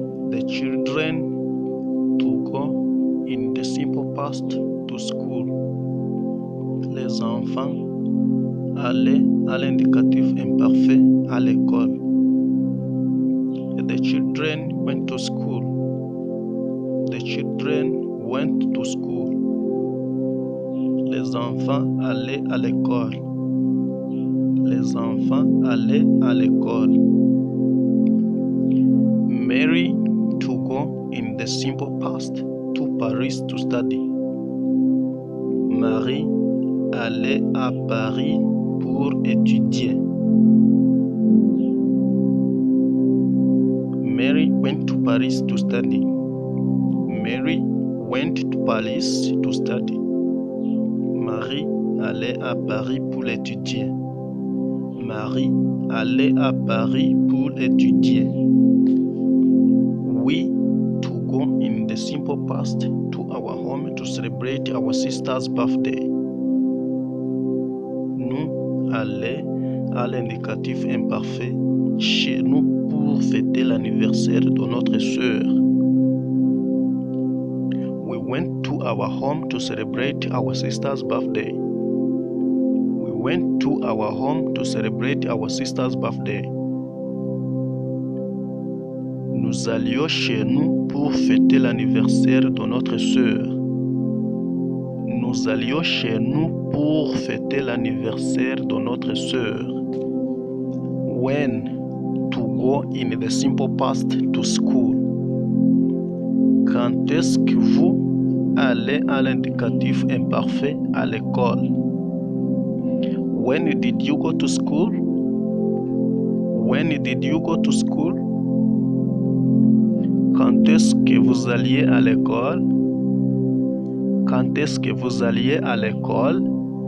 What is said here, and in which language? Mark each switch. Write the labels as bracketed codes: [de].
[en] The children to go in the simple past to school. [fr] Les enfants allaient à l'indicatif imparfait à l'école. [en] The children went to school. The children went to school. [fr] Les enfants allaient à l'école. Les enfants allaient à l'école. [en] Mary to go in the simple past to Paris to study. [fr] Marie allait à Paris pour étudier. [en] Mary went to Paris to study. Mary went to Paris to study. [fr] Marie allait à Paris pour étudier. Marie allait à Paris pour étudier. [en] We to go in the simple past to our home to celebrate our sister's birthday. [fr] Nous allons à l'indicatif imparfait chez nous pour fêter l'anniversaire de notre sœur. [en] We went to our home to celebrate our sister's birthday. We went to our home to celebrate our sister's birthday. [fr] Nous allions chez nous pour fêter l'anniversaire de notre sœur. Nous allions chez nous pour fêter l'anniversaire de notre sœur. [en] When to go in the simple past to school. [fr] Quand est-ce que vous allez à l'indicatif imparfait à l'école? [en] When did you go to school? When did you go to school? [fr] Quand est-ce que vous alliez à l'école? Quand est-ce que vous alliez à l'école?